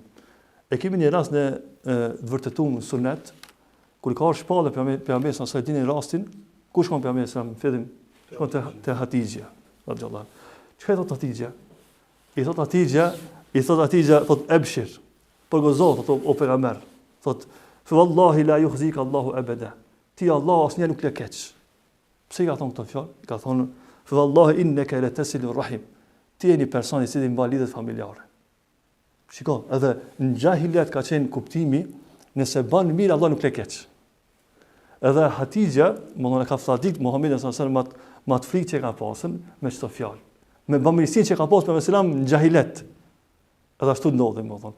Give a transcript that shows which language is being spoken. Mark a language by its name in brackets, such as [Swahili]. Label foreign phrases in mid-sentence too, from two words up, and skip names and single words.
[Albanian] E kemi një rast në të vërtetuar në sunet, kur ka shpallë pejgamberi sa sa dini rastin, ku shkon pejgamberi sa në fillim shkon te Hatixha, radhiyallahu. Çka thot Hatixha? I thot Hatixha, thot ebshir. Por gozo thot o pejgamber, thot [Arabic] فوالله لا يخزيك الله أبدا. [Albanian] Ti Allah asnjë nuk le keq. Pse i ka thonë këto fjalë? I ka thonë [Arabic] فوالله إنك لتصل الرحم. [Albanian] Ti je një person i cili mban lidhjet familjare. Shiko, edhe në xhahilet ka qenë kuptimi, nëse bën mirë Allah nuk le keq. Edhe Hatixha, më ka fladit Muhamedit [Arabic] صلى الله عليه وسلم [Albanian] më të frikë që ka pasën me çto fjalë. Me bamirësinë që ka pasur me selam në xhahilet. Edhe ashtu ndodhi, më thon.